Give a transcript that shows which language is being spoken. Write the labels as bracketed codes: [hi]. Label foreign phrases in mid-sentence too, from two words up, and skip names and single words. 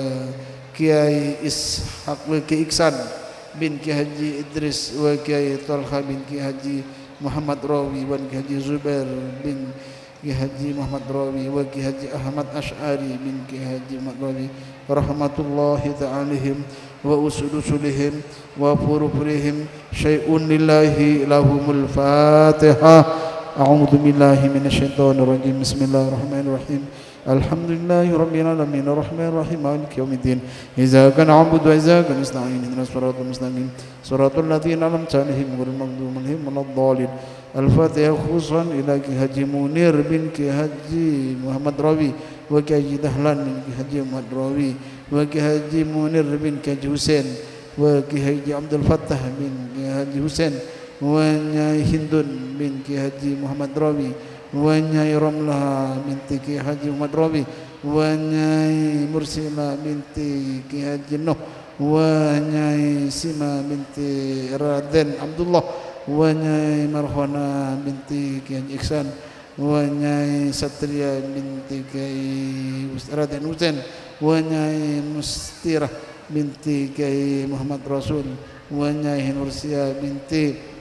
[ar] Kiai Ishaq wa Kiai Iksan bin Kiai Haji Idris wa Kiai Talha bin Kiai Haji Muhammad Rawi wa Kiai Haji Zubair bin Kiai Haji Muhammad Rawi wa Kiai Haji Ahmad Ash'ari bin Kiai Haji Muhammad Rawi رحمة الله تعاليهم وأصولهم وفروفروهم شيء لله لهم الفاتحة. أعوذ بالله من الشيطان الرجيم. بسم الله الرحمن الرحيم. الحمد لله رب العالمين الرحمن الرحيم مالك يوم الدين إياك نعبد وإياك نستعين اهدنا الصراط المستقيم صراط الذين أنعمت عليهم غير المغضوب عليهم ولا الضالين. الفاتحة خصوصا إلى Ki Haji Munir bin Ki Haji Muhammad Rawi wa Ki Haji Dahlan bin Ki Haji Muhammad Rawi wa Ki Haji Munir bin Ki Haji Husain wa Ki Haji Abdul Fattah bin Ki Haji Husain wa Nyai Hindun bin Ki Haji Muhammad Rawi wa Nyai Ramlah binti Ki Haji Muhammad Rawi wa Nyai Mursila binti Ki Haji Nuh wa Nyai Sima binti Raden Abdullah wa Nyai Marhona binti Ki Haji Iksan wa Nyai Satria binti Ki Raden Husain wa Nyai Mustirah binti Ki Muhammad Rasul wa Nyai Nursia binti